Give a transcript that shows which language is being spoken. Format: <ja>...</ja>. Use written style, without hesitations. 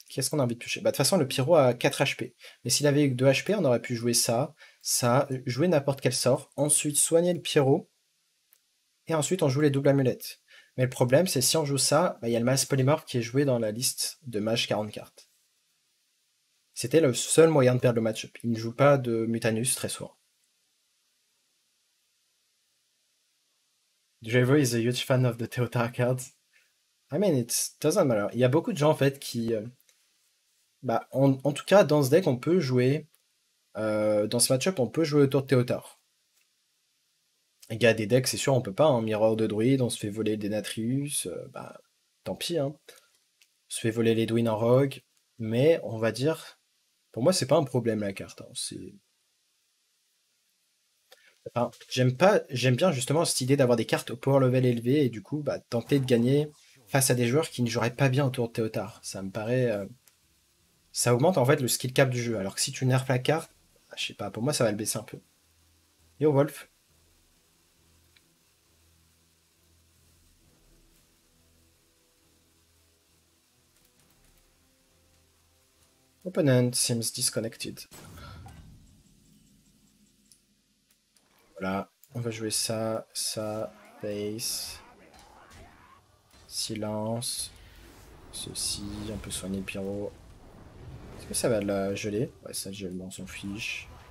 <fr>Qu'est-ce qu'on a envie de toucher? Bah, de toute façon, le pyro a 4 HP. Mais s'il avait eu que 2 HP, on aurait pu jouer ça, jouer n'importe quel sort, ensuite soigner le pyro, et ensuite on joue les doubles amulettes. Mais le problème, c'est si on joue ça, bah, il y a le masse polymorphe qui est joué dans la liste de mage 40 cartes. C'était le seul moyen de perdre le match-up. Il ne joue pas de Mutanus très souvent.</fr> <en>Draver is a huge fan of the Teotar cards. I mean, it doesn't matter.</en> <fr>Il y a beaucoup de gens en fait qui... bah, en tout cas, dans ce deck, on peut jouer... dans ce match-up, on peut jouer autour de Teotar. Il y a des decks, c'est sûr, on peut pas. En Mirror de druide, on se fait voler des Natrius. Bah, tant pis, hein. On se fait voler les Dwyn en rogue. Mais, on va dire... Pour moi, c'est pas un problème la carte. Hein. Enfin, j'aime bien justement cette idée d'avoir des cartes au power level élevé et du coup, bah, tenter de gagner face à des joueurs qui ne joueraient pas bien autour de Teotar. Ça me paraît... ça augmente en fait le skill cap du jeu. Alors que si tu nerfs la carte, bah, je sais pas, pour moi ça va le baisser un peu. Yo Wolf.</fr> <en>Opponent seems disconnected.</en> <fr>Voilà, on va jouer ça, face, silence, ceci, on peut soigner le pyro. Est-ce que ça va la geler? Ouais, ça gèle, bon, on s'en fiche.</fr>